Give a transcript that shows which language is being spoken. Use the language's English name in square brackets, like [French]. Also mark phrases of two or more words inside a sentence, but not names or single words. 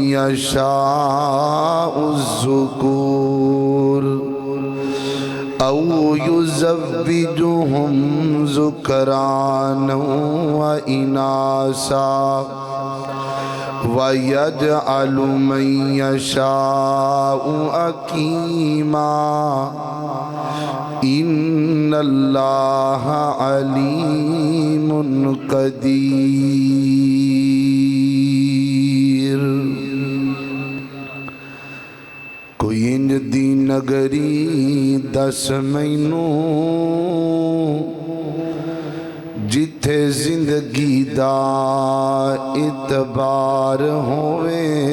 [Arabic] یشاء الذکور او یزوجہم ذکرانا واناسا وَيَجْعَلُ مَن يَشَاءُ عَقِيمًا إِنَّ اللَّهَ عَلِيمٌ قَدِيرٌ۔ [Punjabi] کوئی انج دی نگری دس مینوں جتھے زندگی دا اعتبار ہوئے،